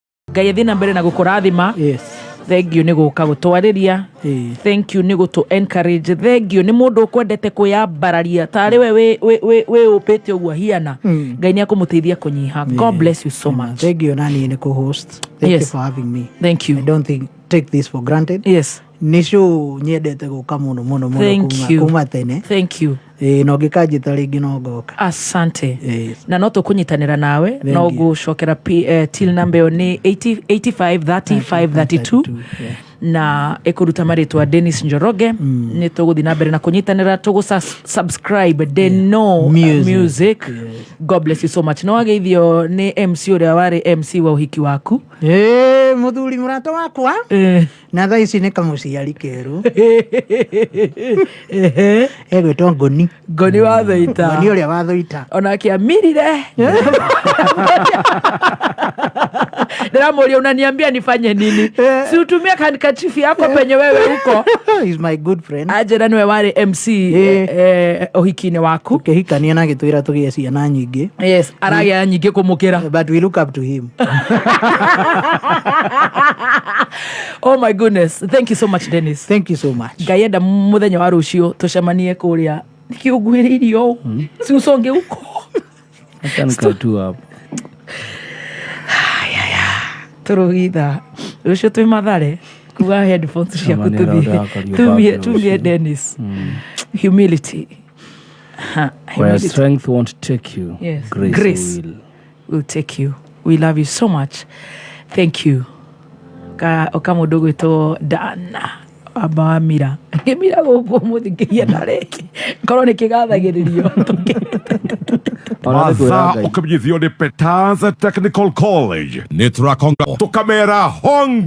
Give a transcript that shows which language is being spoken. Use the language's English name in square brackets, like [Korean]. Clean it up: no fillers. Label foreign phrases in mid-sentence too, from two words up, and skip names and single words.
[Kikuyu] Ngai athie na mbere na gukurathima. [English] Thank you [Kikuyu] nĩ gũka gũtwarĩria. [English] Thank you [Kikuyu] nĩ gũtũ encourage. [English] Thank you [Kikuyu] nĩ mũndũ ũkwendete kwĩyambararia tarĩ we ũpĩte ũguo hiana. Ngai nĩ akũmũteithia kũnyiha. [English] God bless you so much. Thank you [Kikuyu] nani nĩ [English] co-host. Thank you for having me. Thank you. I don't take this for granted. Yes. [Kikuyu] Nĩ show nyendete gũka mũno kuma tene. [English] Thank you. [Kikuyu] No gĩkanjĩta rĩngĩ no ngoka. Asante. Na no tũkũnyitanĩra nawe no gũcokera till number nĩ 85 35 32 na ĩkũruta marĩtwa Dennis Njoroge. Nĩ tũgũthiĩ na mbere na kũnyitanĩra subscribe Denno music. [English] God bless you so much. [Kikuyu] No ageithio nĩ MC ũrĩa warĩ MC wa ũhiki waku. Mũthuri mũrata wakwa na thaa ici nĩ kamũciari kerũ egwĩtwo Ngoni wa Thũita. Ngoni ũrĩa wa Thũita onake amirire. Ndĩramũria [Swahili] unaniambia nifanye nini? Si utumie handkerchief yako penye wewe huko. [English] He's my good friend. [Kikuyu] Ajera niwe warĩ MC ũhiki-inĩ waku. Tukĩhikania na gĩtwĩra tũgĩe ciana nyingĩ. Yes, aragĩa nyingĩ kũmũkĩra. [English] But we look up to him. Oh my goodness. Thank you so much, Dennis. Thank you so much. [Kikuyu] Ngai enda mũthenya wa rũciũ tũcemanie kũrĩa nikiũguĩrĩirio [Swahili] si usonge huko. Atanka tu hapo. [Kikuyu] Turugitha rũciũ twĩ Mathare kuga headphones ciaku tumie Dennis. [English] Humility. Where strength won't take you, yes. Grace will take you. We love you so much. Thank you. [Kikuyu] Okamundu gwitwo Dana abamira ngemira gũkũ mũthikĩria nareki korwo nĩ kĩgathagĩrĩrio Watha ũkamenyithio nĩ Peters Technical College nĩ tũrakonga tũkamera hong